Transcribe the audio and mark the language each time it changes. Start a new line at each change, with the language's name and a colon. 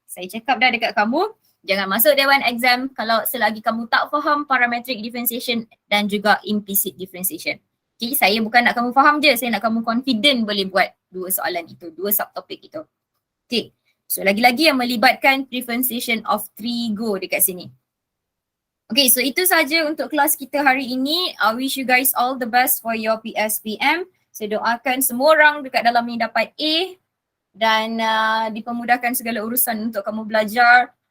Malay: Saya cakap dah dekat kamu, jangan masuk dewan exam kalau selagi kamu tak faham parametric differentiation dan juga implicit differentiation. Okay, saya bukan nak kamu faham je, saya nak kamu confident boleh buat dua soalan itu, dua subtopik itu. Okay, so lagi-lagi yang melibatkan differentiation of trigo dekat sini. Okay, so itu saja untuk kelas kita hari ini.
English: I wish you guys all the best for your PSPM.
Malay: Saya doakan semua orang dekat dalam ni dapat A dan dipermudahkan segala urusan untuk kamu belajar.